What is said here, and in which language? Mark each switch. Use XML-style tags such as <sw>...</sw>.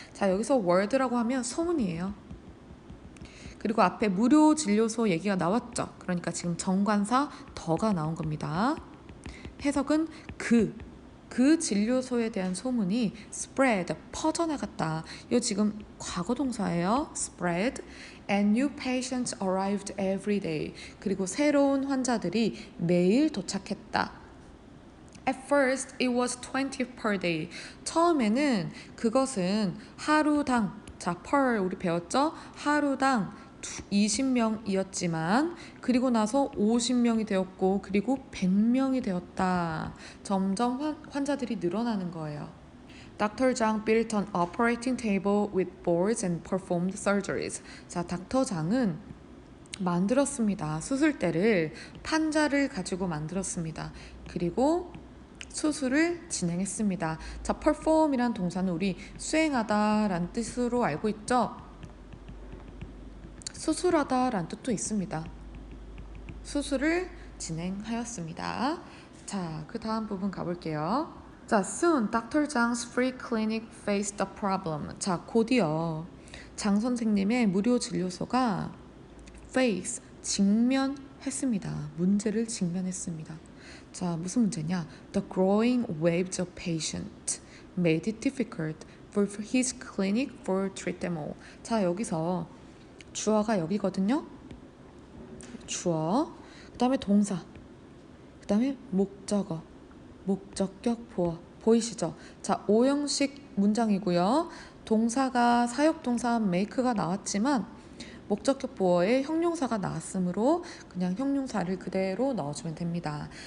<ko>자, 여기서 word라고 하면 소문이에요. 그리고 앞에 무료 진료소 얘기가 나왔죠. 그러니까 지금 정관사 더가 나온 겁니다. 해석은 그 진료소에 대한 소문이 spread, 퍼져나갔다. 이거 지금 과거 동사예요.</ko> <en>spread. And new patients arrived every day.</en> <ko>그리고 새로운 환자들이 매일 도착했다.</ko> <en>At first, it was 20 per day.</en> <ko>처음에는 그것은 하루당, 자, per 우리 배웠죠? 하루당 20명이었지만 그리고 나서 50명이 되었고 그리고 100명이 되었다. 점점 환자들이 늘어나는 거예요.</ko> <en>Dr. Zhang built an operating table with boards and performed surgeries.</en> <ko>자, 닥터 장은 만들었습니다. 수술대를 판자를 가지고 만들었습니다. 그리고 수술을 진행했습니다. 자, perform이란 동사는 우리 수행하다라는 뜻으로 알고 있죠? 수술하다라는 뜻도 있습니다. 수술을 진행하였습니다. 자, 그 다음 부분 가볼게요.</ko> <en>자, soon Dr. Zhang's free clinic faced a problem.</en> <ko>자, 곧이어 장 선생님의 무료 진료소가 face, 직면했습니다. 문제를 직면했습니다. 자, 무슨 문제냐?</ko> <en>The growing waves of patients made it difficult for his clinic to treat them all.</en> <ko>자, 여기서 주어가 여기거든요. 주어, 그 다음에 동사, 그 다음에 목적어, 목적격 보어. 보이시죠? 자, 5형식 문장이고요. 동사가 사역동사 make가 나왔지만 목적격 보어에 형용사가 나왔으므로 그냥 형용사를 그대로 넣어주면 됩니다.</ko>